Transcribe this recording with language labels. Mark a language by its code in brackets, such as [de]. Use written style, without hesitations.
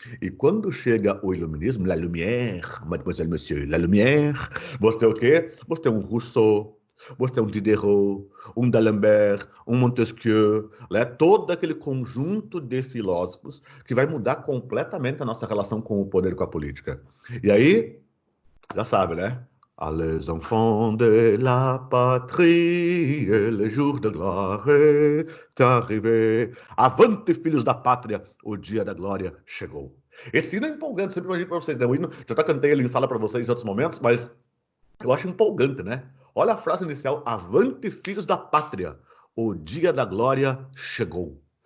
[pt] E quando chega o iluminismo, [fr] la lumière, mademoiselle, monsieur, la lumière, [pt] você tem o quê? Você tem um Rousseau, você tem um Diderot, um D'Alembert, um Montesquieu, né? Todo aquele conjunto de filósofos que vai mudar completamente a nossa relação com o poder e com a política. E aí, já sabe, né? [fr] Les enfants de la patrie, le jour de gloire est arrivé. [pt] Avante, filhos da pátria, o dia da glória chegou. Esse hino é empolgante, sempre imagino para vocês, né? O hino, já até cantei ele em sala para vocês em outros momentos, mas eu acho empolgante, né? Olha a frase inicial: Avante, filhos da pátria, o dia da glória chegou.